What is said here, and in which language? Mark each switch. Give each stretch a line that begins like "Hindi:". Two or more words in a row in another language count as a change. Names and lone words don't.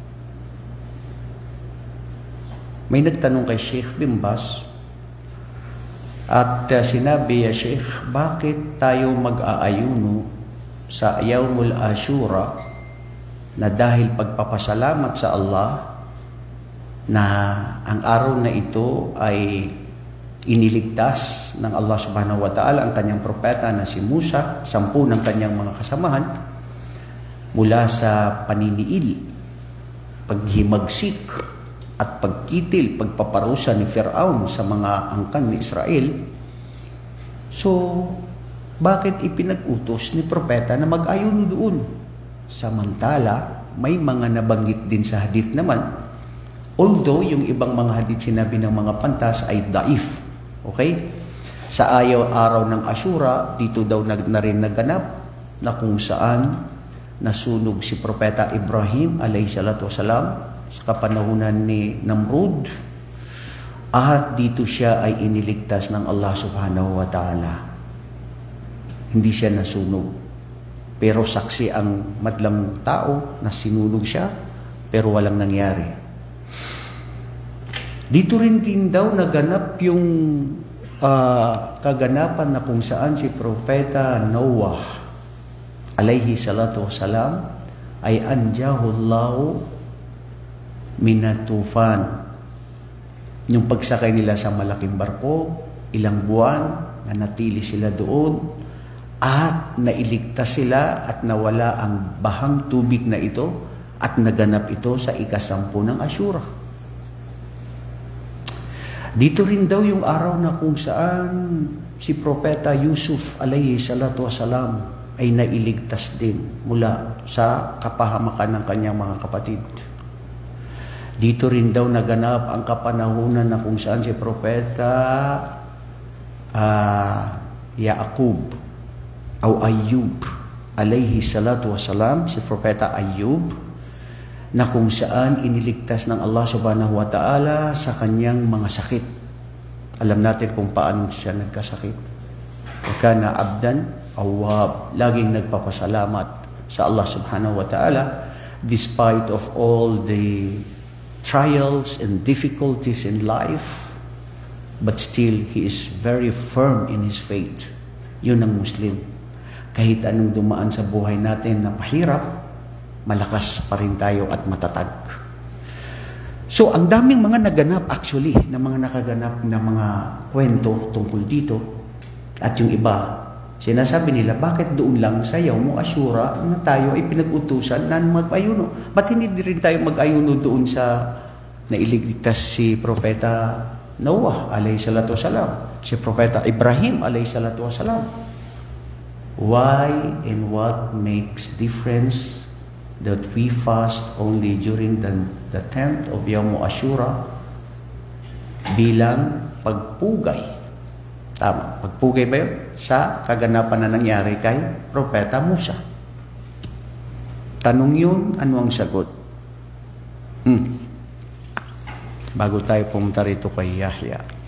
Filipino: May nagtanong kay Sheikh bin Baz at sinabi, Sheikh, bakit tayo mag-aayuno sa Yawmul Ashura na dahil pagpapasalamat sa Allah na ang araw na ito ay iniligtas ng Allah
Arabic: سبحانه وتعالى
Filipino: ang kanyang propeta na si Musa, 10 ng kanyang mga kasamahan mula sa paniniil, paghimagsik at pagkitil, pagpaparusa ni Firaun sa mga angkan ni Israel. So, bakit ipinag-utos ni propeta na mag-ayuno doon? Samantala, may mga nabanggit din sa hadith naman. Although, yung ibang mga hadith sinabi ng mga pantas ay daif. Okay? Sa araw ng Ashura, dito daw na rin naganap na kung saan nasunog si Propeta Ibrahim
Arabic: عليه الصلاة والسلام
Filipino: sa kapanahunan ni Namrud at dito siya ay iniligtas ng Allah
Arabic: سبحانه وتعالى.
Filipino: Hindi siya nasunog. Pero saksi ang madlang tao na sinunog siya pero walang nangyari. Dito rin din daw naganap yung kaganapan na kung saan si Propeta Noah
Arabic: عليه الصلاة والسلام
Filipino: ay
Arabic: أنجاه الله من الطوفان.
Filipino: Yung pagsakay nila sa malaking barko, ilang buwan na natili sila doon at nailigtas sila at nawala ang bahang tubig na ito at naganap ito sa ika-10 ng Ashura. Dito rin daw yung araw na kung saan si Propeta Yusuf
Arabic: عليه الصلاة والسلام
Filipino: ay nailigtas din mula sa kapahamakan ng kanyang mga kapatid. Dito rin daw naganap ang kapanahunan na kung saan si Propeta Yaqub o Ayub
Arabic: عليه الصلاة والسلام,
Filipino: si Propeta Ayub, na kung saan iniligtas ng Allah
Arabic: سبحانه وتعالى
Filipino: sa kanyang mga sakit. Alam natin kung paano siya nagkasakit.
Arabic: كان عبدا أوابا,
Filipino: laging nagpapasalamat sa Allah
Arabic: سبحانه وتعالى
English: despite of all the trials and difficulties in life, but still he is very firm in his faith.
Filipino: Yun ang Muslim. Kahit anong dumaan sa buhay natin na pahirap, malakas pa rin tayo at matatag. So, ang daming mga naganap actually, na mga nakaganap na mga kwento tungkol dito. At yung iba, sinasabi nila, bakit doon lang sa Yawm Ashura na tayo ay pinag-utusan na mag-ayuno? Ba't hindi rin tayo mag-ayuno doon sa nailigtas si Propeta Noah
Arabic: عليه الصلاة والسلام,
Filipino: si Propeta Ibrahim
Arabic: عليه الصلاة والسلام?
English: Why and what makes difference that we fast only during the 10th of Yawm Ashura
Filipino: bilang pagpugay? Tama, pagpugay ba yun? Sa kaganapan na nangyari kay Propeta Musa. Tanong yun, ano ang sagot? Bago tayo pumunta rito kay Yahya.